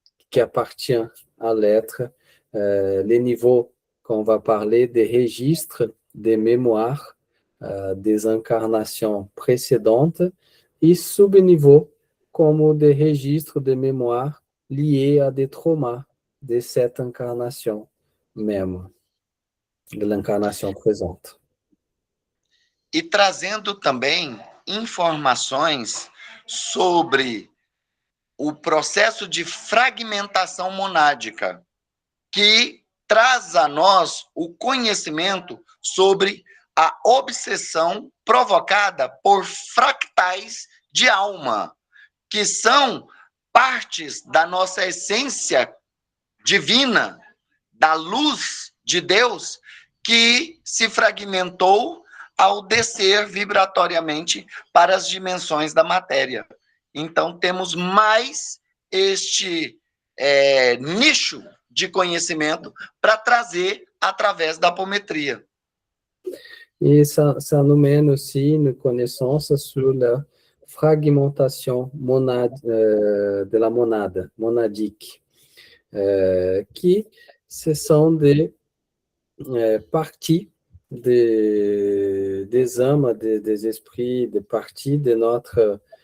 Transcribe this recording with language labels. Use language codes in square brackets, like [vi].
[fr] qui appartiennent à l'être, les niveaux qu'on va parler des registres, des mémoires, des incarnations précédentes, et sub-niveaux comme des registres de mémoire liés à des traumas de cette incarnation même, de l'incarnation présente. [pt] E trazendo também informações sobre o processo de fragmentação monádica, que traz a nós o conhecimento sobre a obsessão provocada por fractais de alma, que são partes da nossa essência divina, da luz de Deus, que se fragmentou ao descer vibratoriamente para as dimensões da matéria. Então, temos mais este nicho de conhecimento para trazer através da apometria. [fr] Et ça nous mène aussi une connaissance sur la fragmentation de la monade, monadique, qui ce sont des parties des âmes, des esprits, des parties de notre